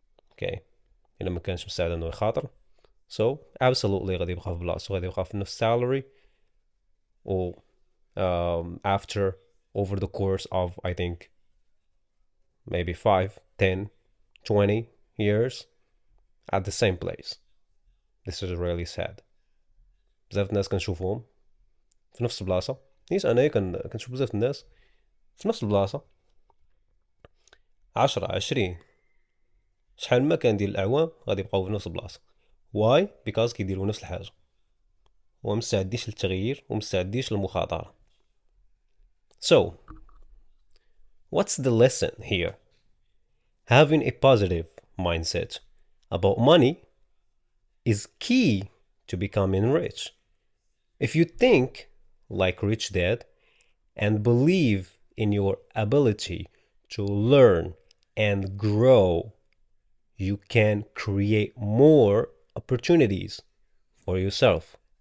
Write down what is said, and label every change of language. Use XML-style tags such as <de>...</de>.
<ar>اوكي الا ما كانش مستعد انه يخاطر</ar> <en>so absolutely</en> <ar>غادي يبقى في بلاصتو، غادي يبقى في نفس salary و</ar> <en>after over the course of I think maybe 5, 10, 20 years at the same place. This is really sad.</en> <ar>بزاف الناس كنشوفهم في نفس البلاصة، نيت انايا كنشوف بزاف الناس في نفس البلاصة 10 20 شحال ما كان ديال الاعوام غادي يبقاو في نفس البلاصة.</ar> <en>why because</en> <ar>كيديروا نفس الحاجة ومستعديش للتغيير ومستعديش للمخاطرة.</ar> <en>So what's the lesson here? Having a positive mindset about money is key to becoming rich. If you think like Rich Dad and believe in your ability to learn and grow, you can create more opportunities for yourself.</en>